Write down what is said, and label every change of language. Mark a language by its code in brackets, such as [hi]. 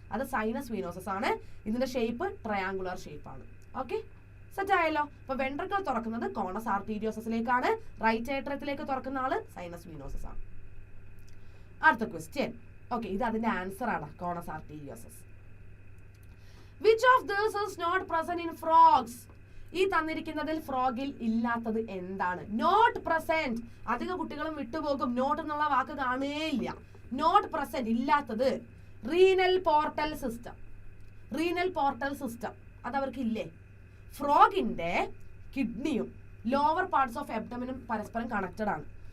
[ml] അത് സൈനസ് വീനോസസ് ആണ്. ഇതിന്റെ ഷേപ്പ് ട്രയാങ്കുലർ ഷേപ്പ് ആണ്. ഓക്കെ, സെറ്റ് ആയല്ലോ? അപ്പൊ വെൻട്രിക്കിൾ തുറക്കുന്നത് കോണസ് ആർട്ടീരിയോസസിലേക്കാണ്, റൈറ്റ് ഏട്രിയത്തിലേക്ക് തുറക്കുന്ന ആള് സൈനസ് വീനോസസ് ആണ്. അടുത്ത ക്വസ്റ്റ്യൻ. ഓക്കെ, ഇത് അതിന്റെ ആൻസർ ആണ്, കോണസ് arteriosus. [en] Which of this is not present in frogs? [ml] ഈ തന്നിരിക്കുന്നതിൽ ഫ്രോഗിൽ ഇല്ലാത്തത് എന്താണ്? Not present. അധിക കുട്ടികളും വിട്ടുപോകും, നോട്ട് എന്നുള്ള വാക്ക് കാണുകയില്ല. നോട്ട് പ്രസന്റ്, ഇല്ലാത്തത് renal portal system. Renal portal system അത് അവർക്ക് ഇല്ലേ? ഫ്രോഗിന്റെ കിഡ്നിയും ലോവർ പാർട്സ് ഓഫ് എബ്ഡമിനും പരസ്പരം കണക്റ്റഡ് ആണ്.